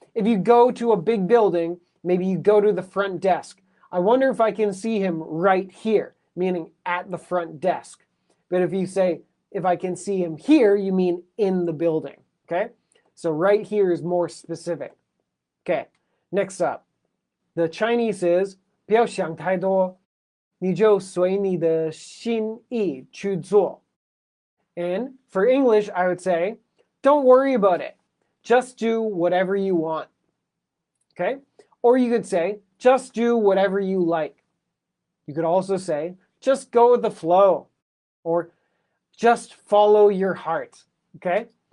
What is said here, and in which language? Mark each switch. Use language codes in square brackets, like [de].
[en] If you go to a big building, maybe you go to the front desk. I wonder if I can see him right here, meaning at the front desk. But if you say, if I can see him here, you mean in the building. Okay? So right here is more specific. Okay, next up. The Chinese is [zh] 不要想太多，你就随你的心意去做. [en] And for English, I would say, don't worry about it. Just do whatever you want. Okay? Or you could say, just do whatever you like. You could also say, just go with the flow. Or just follow your heart. Okay?